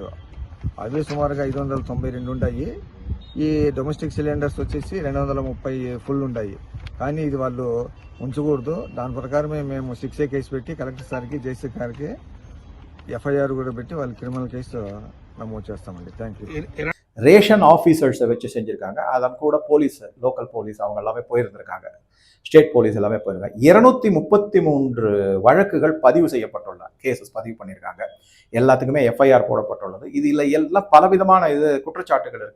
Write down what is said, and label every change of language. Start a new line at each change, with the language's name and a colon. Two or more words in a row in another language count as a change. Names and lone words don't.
Telugu: అవి సుమారుగా 592 ఉన్నాయి. ఈ
English: domestic cylinders
Telugu: వచ్చేసి 230 ఫుల్ ఉన్నాయి. కానీ ఇది వాళ్ళు ఉంచకూడదు. దాని ప్రకారమే మేము 6A కేసు పెట్టి కలెక్టర్ సార్కి, జేసీ గారికి ఎఫ్ఐఆర్ కూడా పెట్టి వాళ్ళు
English: criminal case
Telugu: నమోదు చేస్తామండి.
English: thank you.
Tamil: ரேஷன் ஆஃபீஸர்ஸை வச்சு செஞ்சுருக்காங்க. அதன் கூட போலீஸ்,
English: local police
Tamil: அவங்க எல்லாமே போயிருந்திருக்காங்க.
English: state police
Tamil: எல்லாமே போயிருக்காங்க. 233 வழக்குகள் பதிவு செய்யப்பட்டுள்ள கேசஸ் பதிவு பண்ணியிருக்காங்க. எல்லாத்துக்குமே எஃப்ஐஆர் போடப்பட்டுள்ளது. இதில் எல்லாம் பலவிதமான குற்றச்சாட்டுகள் இருக்கு.